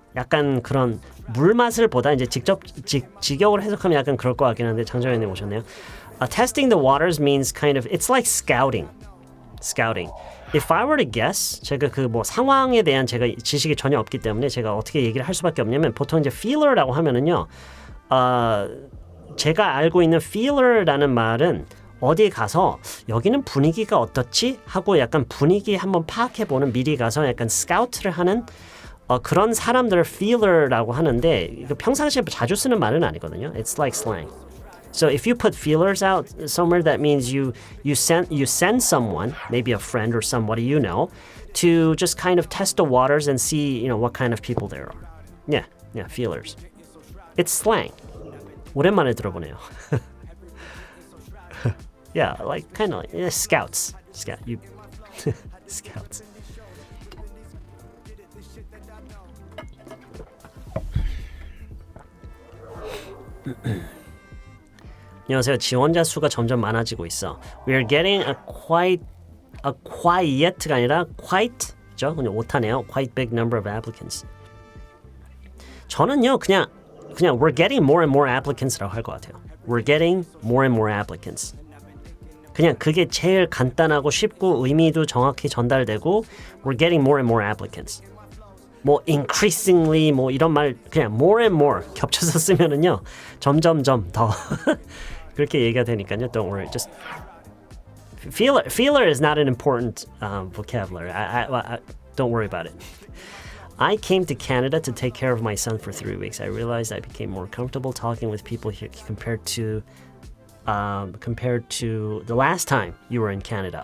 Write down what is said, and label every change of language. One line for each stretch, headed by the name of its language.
Korean: 약간 그런 물맛을 보다 이제 직접 직역으로 해석하면 약간 그럴 것 같긴 한데 장정현님 오셨네요.
English: Testing the waters means kind of it's like scouting. Scouting. If I were to guess,
Korean: 제가 그 뭐 상황에 대한 제가 지식이 전혀 없기 때문에 제가 어떻게 얘기를 할 수밖에 없냐면 보통 이제 feeler라고 하면은요. 제가 알고 있는 feeler라는 말은 어디에 가서 여기는 분위기가 어떻지? 하고 약간 분위기 한번 파악해보는 미리 가서 약간 스카우트를 하는 그런 사람들을 feeler라고 하는데 이거 평상시에 자주 쓰는 말은 아니거든요.
English: It's like slang. So if you put feelers out somewhere, that means you send someone, maybe a friend or somebody you know, to just kind of test the waters and see what kind of people there are. Yeah, feelers. It's slang.
Korean: 오랜만에 들어보네요.
English: Yeah, like kind of like scouts. Scouts.
Korean: 안녕하세요. 지원자 수가 점점 많아지고 있어.
English: We are getting a quiet
Korean: 가 아니라
English: quite죠.
Korean: 그냥 오타네요.
English: Quite big number of applicants.
Korean: 저는요 그냥
English: we're getting more and more applicants
Korean: 라고 할 것 같아요.
English: We're getting more and more applicants.
Korean: 그냥 그게 제일 간단하고 쉽고 의미도 정확히 전달되고
English: we're getting more and more applicants.
Korean: 뭐 increasingly 뭐 이런 말 그냥 more and more 겹쳐서 쓰면은요 점점점 더 그렇게 얘기가 되니까요.
English: Don't worry, just feeler is not an important vocabulary. I don't worry about it. I came to Canada to take care of my son for 3 weeks. I realized I became more comfortable talking with people here compared to the last time you were in Canada.